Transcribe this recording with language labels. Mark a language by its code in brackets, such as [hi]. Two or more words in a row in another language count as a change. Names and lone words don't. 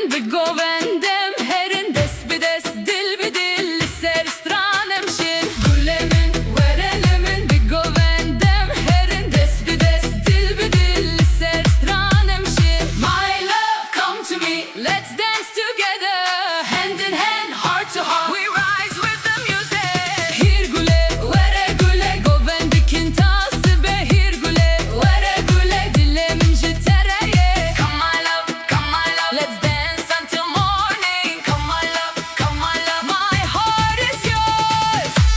[ku] govendem herin des bides dil bidil ser stranem shin gulemin verelemin bi govendem herin des bides dil bidil ser stranem shin [en] my love come to me let's dance together hand in hand heart to heart we rise with the music [ku] hir gule vere gule govendikin tası be hir gule vere gule dilemin jitereye [en] come my love let's dance until morning come my love my heart is yours